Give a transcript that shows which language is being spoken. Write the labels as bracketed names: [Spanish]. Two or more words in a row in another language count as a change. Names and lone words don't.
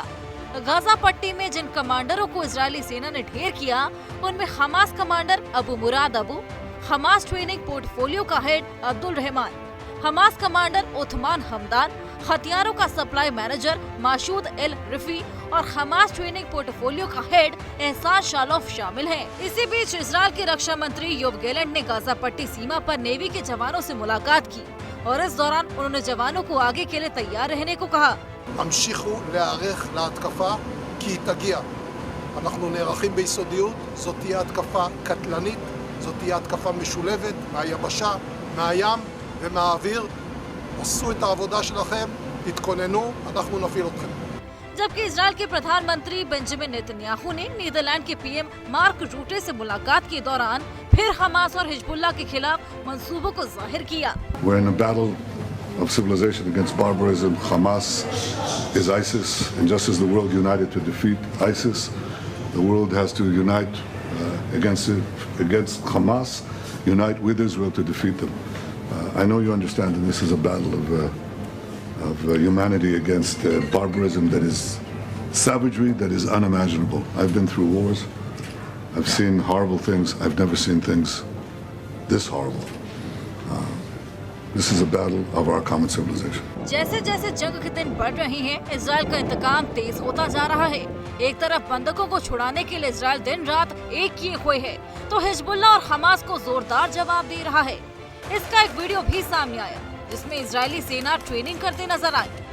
[Hindi] गाजा पट्टी में जिन कमांडरों को इजरायली सेना ने ढेर किया, उनमें हमास कमांडर अबू मुराद अबू, हमास [English] training portfolio [Hindi] का हेड अब्दुल रहमान, हमास कमांडर उथमान हमदान, हथियारों का [English] supply manager [Hindi] माशूद एल रिफी और हमास [English] training portfolio [Hindi] का हेड एहसान शालोफ शामिल हैं। इसी बीच इजरायल के रक्षा मंत्री योव गैलेंट ने गाजा पट्टी सीमा पर नेवी के जवानों से मुलाकात की और इस दौरान उन्होंने जवानों को आगे के लिए तैयार रहने को कहा। [Hebrew] המשיכו להיערך להתקפה כי היא תגיע. אנחנו נערכים ביסודיות, זאת תהיה התקפה קטלנית, זאת תהיה התקפה משולבת מהיבשה, מהים ומהאוויר. עשו את העבודה שלכם, תתכוננו, אנחנו נפעיל אתכם. [Hindi] जबकि इजरायल के प्रधानमंत्री बेंजामिन नेतन्याहू ने नीदरलैंड के पीएम मार्क रूटे से मुलाकात के दौरान फिर हमास और हिजबुल्लाह के खिलाफ मंसूबों को जाहिर किया। [English] We're in a battle of civilization against barbarism. Hamas is ISIS, and just as the world united to defeat ISIS, the world has to unite against Hamas, unite with Israel to defeat them. I know you understand that this is a battle of humanity against barbarism that is savagery that is unimaginable. I've been through wars. I've seen horrible things. I've never seen things this horrible. This is a battle of our common civilization. [Hindi] जैसे जैसे जंग के दिन बढ़ रहे हैं, इजरायल का इंतकाम तेज होता जा रहा है। एक तरफ बंधकों को छुड़ाने के लिए इजरायल दिन रात एक किए हुए है, तो हिजबुल्लाह और हमास को जोरदार जवाब दे रहा है। इसका एक वीडियो भी सामने आया, जिसमें इजरायली सेना ट्रेनिंग करते नजर आई।